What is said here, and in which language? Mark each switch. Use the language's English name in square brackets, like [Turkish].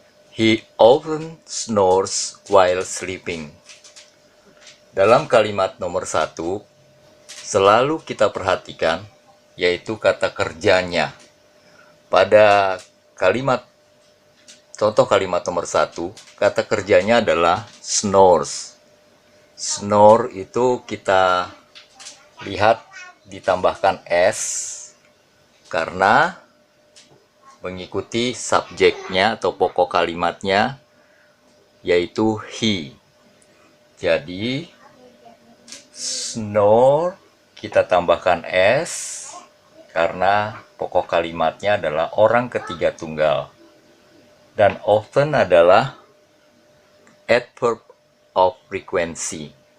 [English] He often snores while sleeping. [Indonesian] Dalam kalimat nomor 1, selalu kita perhatikan yaitu kata kerjanya. Pada kalimat contoh kalimat nomor 1, kata kerjanya adalah snores. Snore itu kita lihat ditambahkan s karena mengikuti subjeknya atau pokok kalimatnya yaitu he. Jadi snore kita tambahkan s karena pokok kalimatnya adalah orang ketiga tunggal. Dan often adalah adverb of frequency.